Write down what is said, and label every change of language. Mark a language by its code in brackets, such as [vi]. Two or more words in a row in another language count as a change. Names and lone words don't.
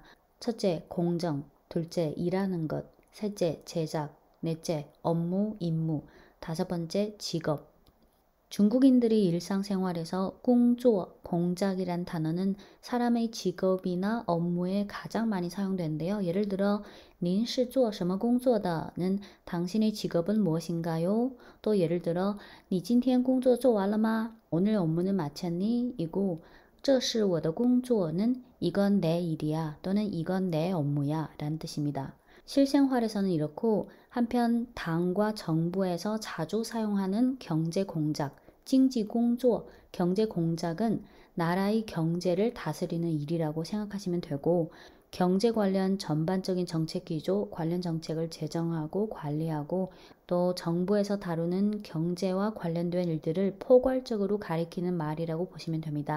[ko] 첫째, 공정. 둘째, 일하는 것. 셋째, 제작. 넷째, 업무, 임무. 다섯 번째, 직업. 중국인들이 일상생활에서 공작이란 단어는 사람의 직업이나 업무에 가장 많이 사용되는데요. 예를 들어 [zh] 您是做什么工作的 [ko] 는 당신의 직업은 무엇인가요? 또 예를 들어 [zh] 你今天工作做完了吗? [ko] 오늘 업무는 마쳤니? 이고 [zh] 这是我的工作 [ko] 는 이건 내 일이야 또는 이건 내 업무야 라는 뜻입니다. 실생활에서는 이렇고 한편 당과 정부에서 자주 사용하는 경제공작, 징지공조, 경제공작은 나라의 경제를 다스리는 일이라고 생각하시면 되고 경제 관련 전반적인 정책 기조, 관련 정책을 제정하고 관리하고 또 정부에서 다루는 경제와 관련된 일들을 포괄적으로 가리키는 말이라고 보시면 됩니다.